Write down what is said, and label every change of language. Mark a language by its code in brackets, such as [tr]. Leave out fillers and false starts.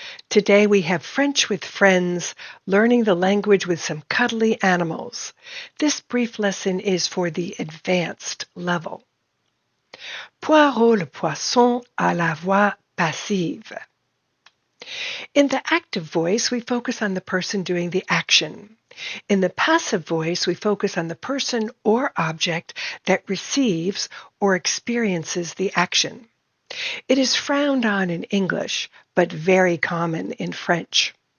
[en] Today we have French with friends, learning the language with some cuddly animals. This brief lesson is for the advanced level. [fr] Poirot le poisson a la voix passive. [en] In the active voice, we focus on the person doing the action. In the passive voice, we focus on the person or object that receives or experiences the action. It is frowned on in English, but very common in French.